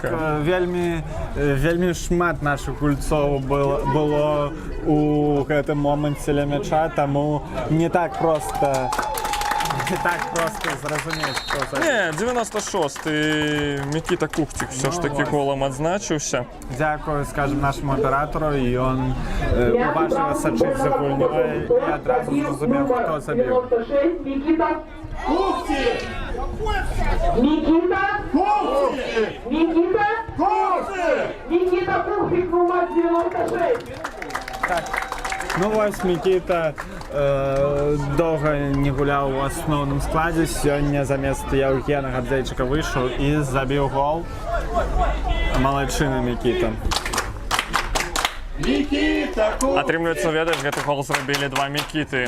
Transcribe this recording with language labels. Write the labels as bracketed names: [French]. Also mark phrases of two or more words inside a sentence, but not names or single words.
[Belarusian] Так, вельмі шмат нашых гульцоў было у гэтым моманце ля мяча, таму не так проста зразумець, хто забіў. Не, 96-й Мікіта Кухцік [Russian] все ж таки [Belarusian] голам адзначыўся. Дзякую, скажем, нашаму аператару, і ён уважліва сачыць за гульнёй і адразу зразумеў, хто забіў. [Russian] Микита Кухтик! Никита Кухтик! Никита Кухтик! Никита Кухтик, номер 96! [Belarusian] Так, ну вось Мікіта доўга не гуляў у асноўным складзе. Сёння замест Еўгена Хардзейчыка выйшаў і забіў гол. Малайчына Мікіта. Атрымліваецца, ведаеш, гэты гол зрабілі два Мікіты.